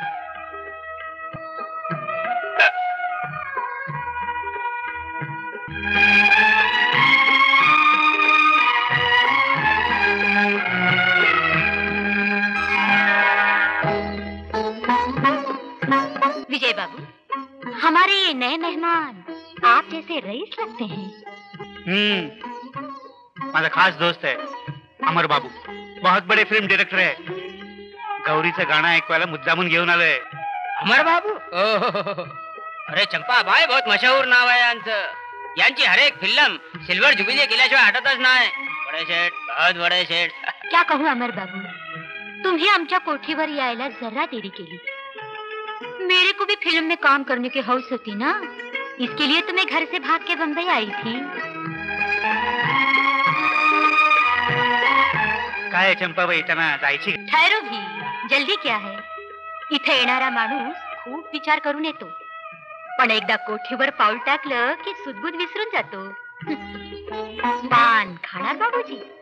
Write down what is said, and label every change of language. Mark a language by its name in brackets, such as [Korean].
[Hindi] विजय बाबू, हमारे ये नए मेहमान आप जैसे रईस लगते हैं. [Marathi] माझा खास [Hindi] दोस्त है अमर बाबू, बहुत बड़े फिल्म डायरेक्टर है. [Marathi] गौरीचं गाणं ऐकवायला मुद्दामून घेऊन आलोय. अमर बाबू. अरे चंपाबाई [Hindi] बहुत मशहूर [Marathi] नाव आहे यांचं. यांची हर एक फिल्म सिल्वर जुबिली केल्याशिवाय हटतच नाही. [Hindi] बडे शेठ, बहुत बडे शेठ. क्या कहूँ [Marathi] अमर बाबू, तुम्ही आमच्या कोठीवर यायला जरा देरी केली. [Hindi] मेरे को भी फिल्म में काम करने की हौस होती ना, इसके लिए तो मैं घर से भाग के बम्बई आई थी. [Marathi] काय चंपाबाई, त्यांना जायची? [Hindi] ठहरो भी, जल्दी क्या है? [Marathi] इथे येणारा माणूस खूप विचार करून येतो, पण एकदा कोठीवर पाऊल टाकलं की सुदबुद विसरून जातो. पान खाणार बाबूजी?